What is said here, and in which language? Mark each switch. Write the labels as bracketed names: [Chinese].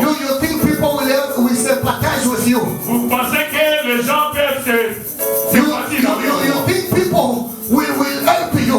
[English] You think people will sympathize with you. [French] Vous pensez que les gens peuvent se sympathiser avec vous. [English] You think people will help you.